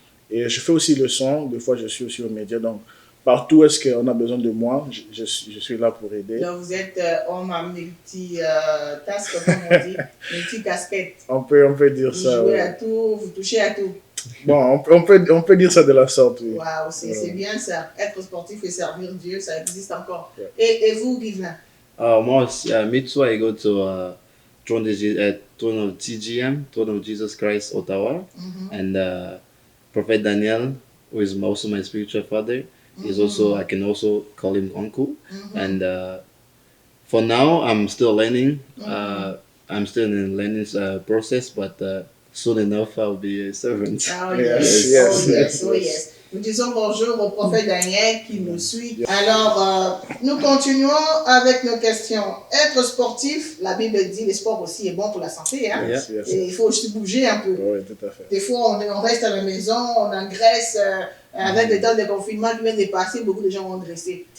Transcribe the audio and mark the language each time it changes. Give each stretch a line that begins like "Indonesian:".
French: Et je fais aussi le son. Des fois, je suis aussi aux médias. Donc, partout est-ce qu'on a besoin de moi, je suis là pour aider. Donc, vous êtes homme à multi-tasque, comme on dit, multi-casquette. On peut dire ça. Vous jouez à tout, vous touchez à tout. Bon, on peut dire ça de la sorte, oui. Waouh, c'est bien ça. Être sportif et servir Dieu, ça existe encore. Et vous, Guivelin?
English: Moi, me too, I go to Throne of TGM, Throne of Jesus Christ, Ottawa, and Prophet Daniel, who is also my spiritual father. He's also, I can also call him uncle. And for now, I'm still learning. I'm still in the learning process, but soon enough, I'll be a servant. Oh yes.
French: Nous disons bonjour au prophète Daniel qui nous suit. Alors, nous continuons avec nos questions. Être sportif, la Bible dit, le sport aussi est bon pour la santé. Hein? Et il faut aussi bouger un peu. Oui, tout à fait. Des fois, on reste à la maison, on engraisse Avec le temps de confinement qui vient de passer, beaucoup de gens vont dresser.